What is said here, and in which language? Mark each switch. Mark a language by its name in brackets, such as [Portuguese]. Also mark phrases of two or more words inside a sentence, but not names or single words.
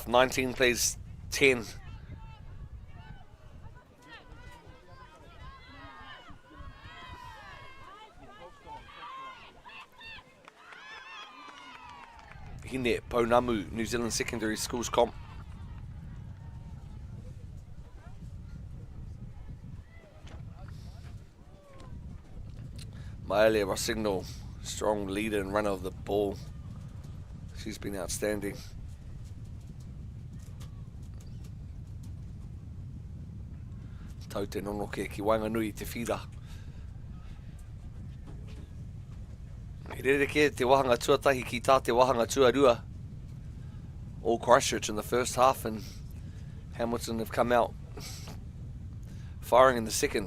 [English] 19 plays 10. Hine Pounamu, New Zealand Secondary Schools Comp. Maele Rossignol, strong leader and runner of the ball. She's been outstanding. [Māori] Tau te nonoke ki Wainganui te whira. He rereke te wahanga tuatahi ki tā te wahanga tuarua. [English] All Christchurch in the first half, and Hamilton have come out firing in the second.